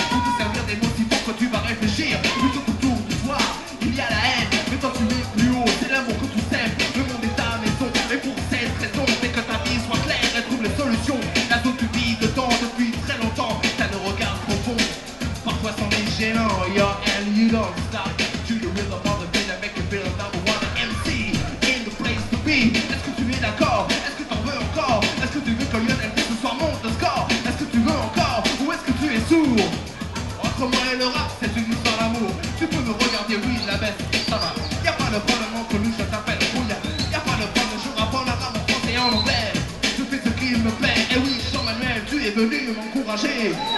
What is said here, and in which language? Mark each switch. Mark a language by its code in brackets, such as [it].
[fr] Pour te servir des mots si forts que tu vas réfléchir. Plutôt qu'autour de toi, il y a la haine. Mais toi tu es plus haut, c'est l'amour que tu sèmes. Le monde est ta maison, et pour cette raison, c'est que ta vie soit claire et trouve les solutions. La zone tu vis dedans depuis très longtemps. T'as le regard profond, parfois c'en est gênant. [en] Yo, and you don't stop. To the rhythm of the beat that make you feel number one. MC in the place to be. [fr] Est-ce que tu es d'accord? Est-ce que t'en veux encore? Est-ce que tu veux que Lionel Messi ce soir monte le score? Est-ce que tu veux encore? Ou est-ce que tu es sourd? Entre moi et le rap, c'est une histoire d'amour. Tu peux me regarder, oui, je la baisse, ça va. Y'a pas de problème entre nous, je t'appelle Roulia. Y'a pas de problème, je rappe en arabe, en français et en anglais. Je fais ce qu'il me plaît, et oui, Jean-Manuel, tu es venu m'encourager.